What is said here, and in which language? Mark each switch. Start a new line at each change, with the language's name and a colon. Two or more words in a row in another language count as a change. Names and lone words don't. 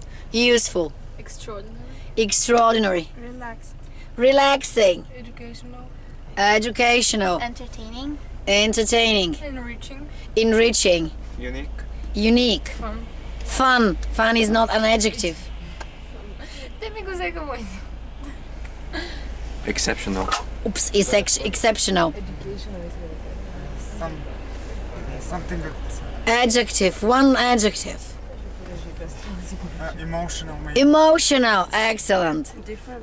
English: Useful. Extraordinary. Extraordinary. Relaxed. Relaxing. Educational. Educational. Entertaining. Entertaining. Enriching. Enriching. Unique. Unique. Fun. Fun. Fun is not an adjective.
Bulgarian: Те ми го взеха моите.
English: Exceptional. Oops, it's exceptional. Something that Adjective. One adjective. emotional maybe. Emotional. Excellent. Different.